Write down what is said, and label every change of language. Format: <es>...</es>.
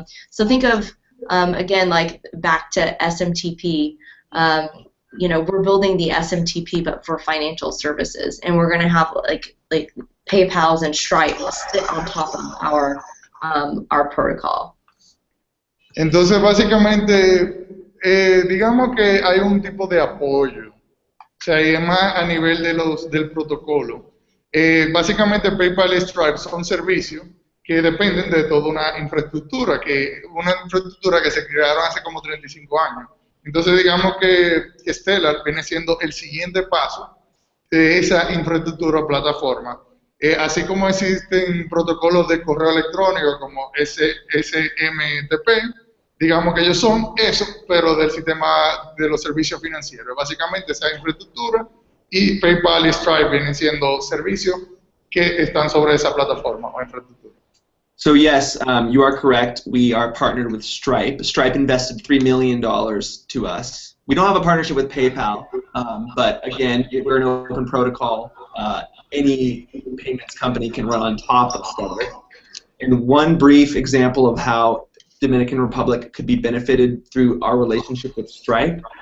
<en>So think of again, like back to SMTP. You know, we're building the SMTP, but for financial services, and we're going to have like PayPal's and Stripe sit on top of our protocol.</en> <es>Entonces, básicamente, digamos que hay un tipo de apoyo, o sea, es más a nivel del protocolo. Básicamente, PayPal y Stripe son servicios que dependen de toda una infraestructura que se crearon hace como 35 años. Entonces, digamos que Stellar viene siendo el siguiente paso de esa infraestructura o plataforma. Así como existen protocolos de correo electrónico como SMTP, digamos que ellos son eso, pero del sistema de los servicios financieros. Básicamente esa infraestructura, y PayPal y Stripe vienen siendo servicios que están sobre esa plataforma o infraestructura.</es> <en>So yes, you are correct. We are partnered with Stripe. Stripe invested $3 million to us. We don't have a partnership with PayPal, but again, we're an open protocol. Any payments company can run on top of Stellar. And one brief example of how Dominican Republic could be benefited through our relationship with Stripe.</en>